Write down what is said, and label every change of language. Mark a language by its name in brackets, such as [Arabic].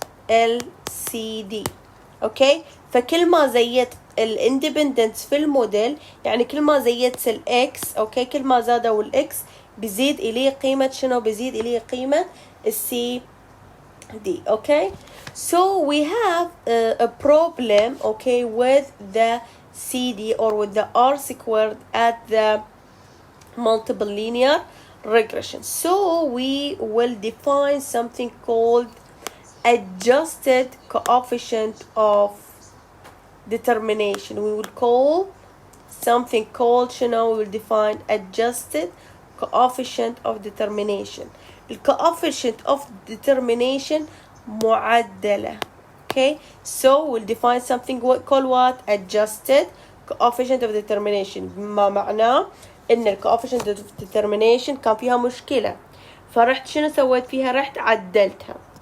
[Arabic] LCD اوكي فكل ما زيدت الاندبندنس في الموديل يعني كل ما زيدت الاكس اوكي كل ما زادوا الاكس بيزيد اليه قيمة شنو بيزيد اليه قيمة السي دي okay. [English] So we have a problem okay with the CD or with the R squared at the multiple linear regression. So we will define something called adjusted coefficient of determination. We will call something called [Arabic] شنو [English] we will define adjusted coefficient of determination. The coefficient of determination [Arabic] معدلة. [English] Okay, so we'll define something called what adjusted coefficient of determination. [Arabic] ما معناه إن ال coefficient of determination كان فيها مشكلة فرحت شنو سويت فيها رحت عدلتها.